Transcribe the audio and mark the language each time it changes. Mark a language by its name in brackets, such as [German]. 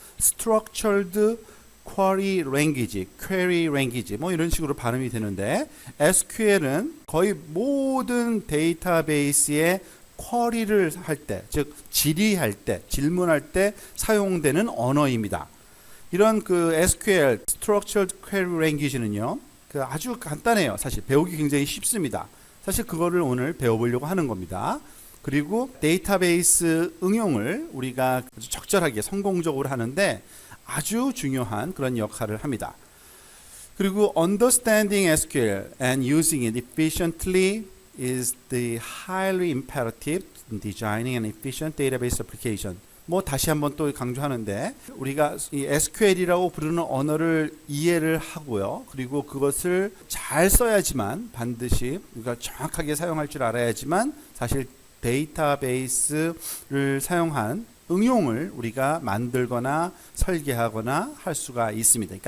[Korean] Structured Query Language 뭐 이런 식으로 발음이 되는데 SQL은 거의 모든 데이터베이스의 쿼리를 할 때, 즉 질의할 때, 질문할 때 사용되는 언어입니다. 이런 SQL Structured Query Language는요. 아주 간단해요. 사실 배우기 굉장히 쉽습니다. 사실 그거를 오늘 배워보려고 하는 겁니다. 그리고 데이터베이스 응용을 우리가 아주 적절하게 성공적으로 하는데 아주 중요한 그런 역할을 합니다. 그리고 [English] understanding SQL and using it efficiently is the highly imperative in designing an efficient database application. [Korean] 뭐 다시 한번 또 강조하는데 우리가 이 SQL이라고 부르는 언어를 이해를 하고요. 그리고 그것을 잘 써야지만 반드시 우리가 정확하게 사용할 줄 알아야지만 사실 데이터베이스를 사용한 응용을 우리가 만들거나 설계하거나 할 수가 있습니다.